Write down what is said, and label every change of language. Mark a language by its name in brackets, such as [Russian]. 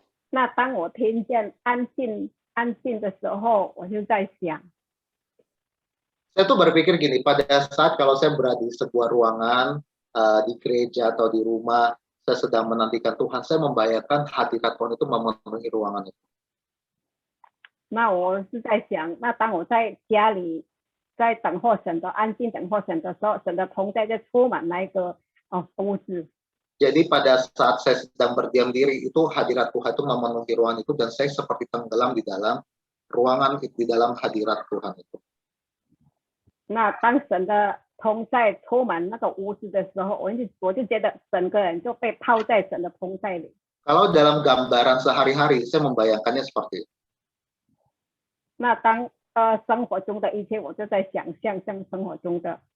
[Chinese] 那当我听见安静的时候，我就在想。 [Indonesian] Saya tuh berpikir gini, pada saat kalau saya berada di sebuah ruangan, di gereja atau di rumah, saya sedang menantikan Tuhan, saya membayangkan hadirat Tuhan itu memenuhi ruangan itu. [Chinese] 那我是在想，那当我在家里在等候神的安静等候神的时候，神的同在就充满那个屋子。 [Indonesian] Jadi pada saat saya sedang berdiam diri, itu hadirat Tuhan itu memenuhi ruangan itu, dan saya seperti tenggelam di dalam ruangan, di dalam hadirat Tuhan itu. [Chinese] 那当神的同在充满那个屋子的时候，我就觉得整个人就被泡在神的同在里。 [Indonesian] Kalau dalam gambaran sehari-hari, saya membayangkannya seperti itu. [Chinese] 那当生活中的一切，我就在想象像生活中的。